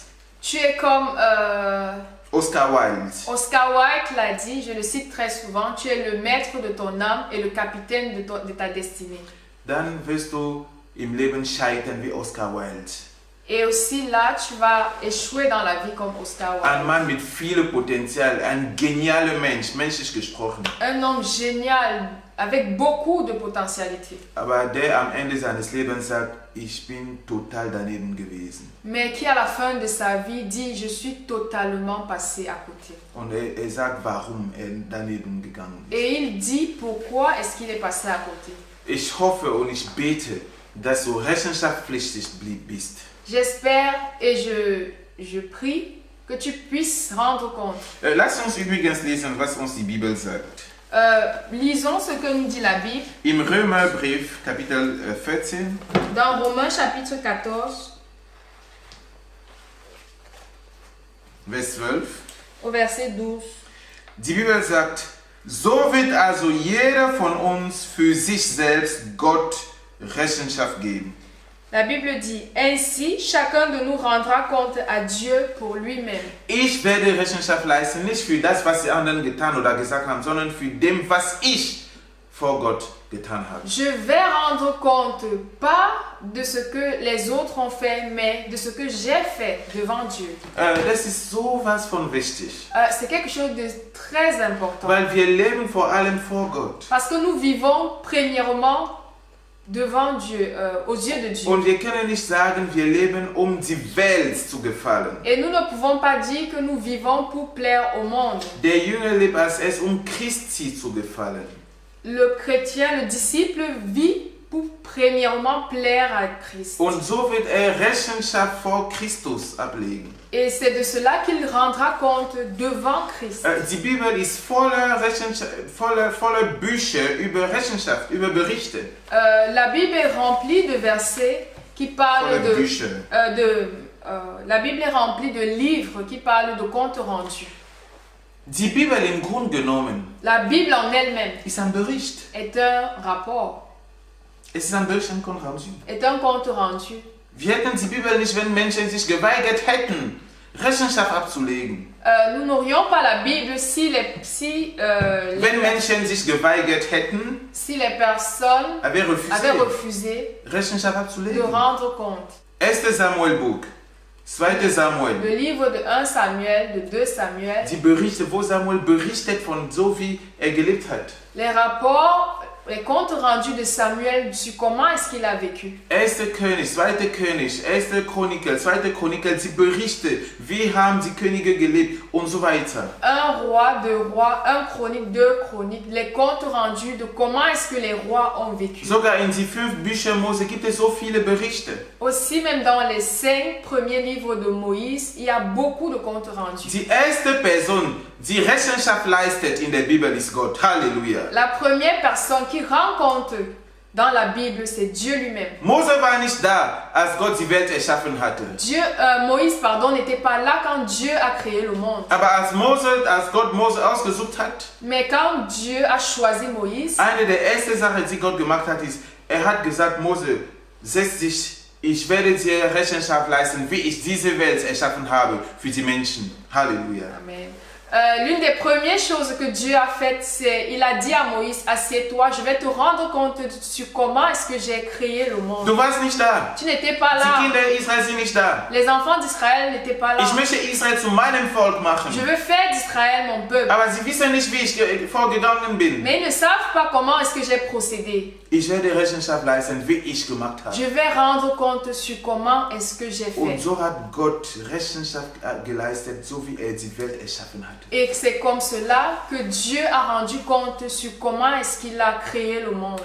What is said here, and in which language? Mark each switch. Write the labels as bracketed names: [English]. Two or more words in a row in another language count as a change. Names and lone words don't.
[French] Tu es comme Oscar Wilde. Oscar Wilde l'a dit, je le cite très souvent, tu es le maître de ton âme et le capitaine de ta destinée. [German] Dann wirst du im Leben scheitern wie Oscar Wilde. [French] Et aussi là, tu vas échouer dans la vie comme Oscar Wilde. [German] Ein Mann mit viel Potenzial, ein genialer Mensch, menschlich gesprochen. [French] Un homme génial, avec beaucoup de potentialité. [German] Aber der am Ende seines Lebens sagt, ich bin total daneben gewesen. [French] Mais qui à la fin de sa vie dit, je suis totalement passé à côté. [German] Und er sagt, warum er daneben gegangen ist. [French] Et il dit pourquoi est-ce qu'il est passé à côté. [German] Ich hoffe und ich bete, dass du rechenschaftspflichtig bist. [French] J'espère et je prie que tu puisses rendre compte. [German] Lass uns übrigens lesen, was uns die Bibel sagt. [French] Lisons ce que nous dit la Bible. [German] Im Römerbrief, Kapitel 14. [French] Dans Romains chapitre 14. [German] Vers 12. [French] Au verset 12. [German] Die Bibel sagt, so wird also jeder von uns für sich selbst Gott Rechenschaft geben. [French] La Bible dit, ainsi chacun de nous rendra compte à Dieu pour lui-même. [German] Ich werde Rechenschaft leisten, nicht für das, was die anderen getan oder gesagt haben, sondern für dem, was ich vor Gott getan habe. [French] Je vais rendre compte, pas de ce que les autres ont fait, mais de ce que j'ai fait devant Dieu. [German] Das ist sowas von wichtig. [French] C'est quelque chose de très important. [German] Weil wir leben vor allem vor Gott. [French] Parce que nous vivons premièrement devant Dieu, aux yeux de Dieu. [German] Und wir können nicht sagen, wir leben, um die Welt zu gefallen. [French] Et nous ne pouvons pas dire que nous vivons pour plaire au monde. [German] Der Jünger lebt als es, um Christi zu gefallen. [French] Le chrétien, le disciple vit pour premièrement plaire à Christ. [German] Und so wird Rechenschaft vor Christus ablegen. [French] Et c'est de cela qu'il rendra compte devant Christ. [German] Die Bibel ist voller Bücher über Rechenschaft, über Berichte. [French] La Bible est remplie de versets qui parlent la Bible est remplie de livres qui parlent de comptes rendus. [German] Die Bibel im Grunde genommen [French] La Bible en elle-même [German] ist ein Bericht. [French] est un rapport. [German] Es ist ein Bericht, ein [French] compte rendu. Est un compte rendu. [German] Wir hätten die Bibel nicht, wenn Menschen sich geweigert hätten, Rechenschaft abzulegen. [French] Nous n'aurions pas la Bible [German] Wenn Menschen sich geweigert hätten, [French] si les personnes avaient refusé [German] Rechenschaft [French] de [German] abzulegen. [French] rendre compte. [German] 1. Samuel-Buch, 2. Samuel. [French] Le livre de 1 Samuel, de 2 Samuel. [German] Die Berichte, wo Samuel berichtet von so, wie gelebt hat. Les rapports, les comptes rendus de Samuel sur comment est-ce qu'il a vécu. 1. König, 2. König, 1. Chronikel, 2. Chronikel, die Berichte, wie haben die Könige gelebt und so weiter. [French] Un roi, 2 rois, 1 chronique, 2 chroniques, les comptes rendus de comment est-ce que les rois ont vécu. [German] Sogar in die 5 Bücher Mose gibt es so viele Berichte. [French] Aussi, même dans les 5 premiers livres de Moïse, il y a beaucoup de comptes rendus. [German] Die erste Person, die Rechenschaft leistet in der Bibel, ist Gott. Halleluja. [French] La première personne qui rend compte dans la Bible, c'est Dieu lui-même. [German] Mose war nicht da, als Gott die Welt erschaffen hatte. [French] Moïse, n'était pas là quand Dieu a créé le monde. [German] Aber als Gott Mose ausgesucht hat, [French] Mais quand Dieu a choisi Moïse, [German] eine der ersten Sachen, die Gott gemacht hat, ist, hat gesagt, Mose, setz dich, ich werde dir Rechenschaft leisten, wie ich diese Welt erschaffen habe für die Menschen. Halleluja. Amen. [French] L'une des premières choses que Dieu a faites, c'est il a dit à Moïse, assieds-toi, je vais te rendre compte sur comment est-ce que j'ai créé le monde. [German] Du warst nicht da. [French] Tu n'étais pas là. [German] Die Kinder Israel sind nicht da. [French] Les enfants d'Israël n'étaient pas là. [German] Ich möchte Israel zu meinem Volk machen. [French] Je veux faire d'Israël mon peuple. [German] Aber sie wissen nicht, wie ich vorgegangen bin. [French] Mais ils ne savent pas comment est-ce que j'ai procédé. [German] Ich werde Rechenschaft leisten, wie ich gemacht habe. [French] Je vais rendre compte sur comment est-ce que j'ai fait. [German] Und so hat Gott Rechenschaft geleistet, so wie die Welt erschaffen hat. [French] Et c'est comme cela que Dieu a rendu compte sur comment est-ce qu'il a créé le monde.